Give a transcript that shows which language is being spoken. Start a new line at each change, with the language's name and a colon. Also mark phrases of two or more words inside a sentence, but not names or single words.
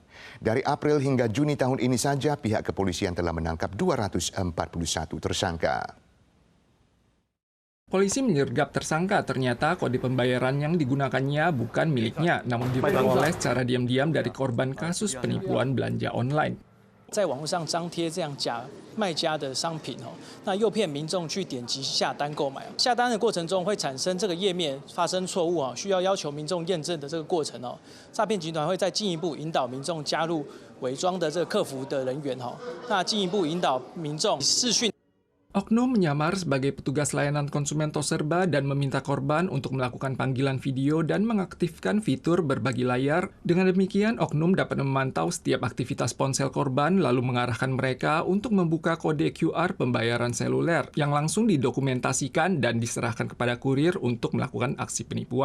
Indonesian: Dari April hingga Juni tahun ini saja, pihak kepolisian telah menangkap 241 tersangka. Polisi menyergap tersangka, ternyata kode pembayaran yang digunakannya bukan miliknya, namun diperoleh secara diam-diam dari korban kasus penipuan belanja online.
Chinese: 在网络上张贴这样假卖家的商品那诱骗民众去点击下单购买。下单的过程中会产生这个页面发生错误需要求民众验证的这个过程诈骗集团会再进一步引导民众加入伪装的这个客服的人员那进一步引导民众视讯。
Indonesian: Oknum menyamar sebagai petugas layanan konsumen Toserba dan meminta korban untuk melakukan panggilan video dan mengaktifkan fitur berbagi layar. Dengan demikian, oknum dapat memantau setiap aktivitas ponsel korban lalu mengarahkan mereka untuk membuka kode QR pembayaran seluler yang langsung didokumentasikan dan diserahkan kepada kurir untuk melakukan aksi penipuan.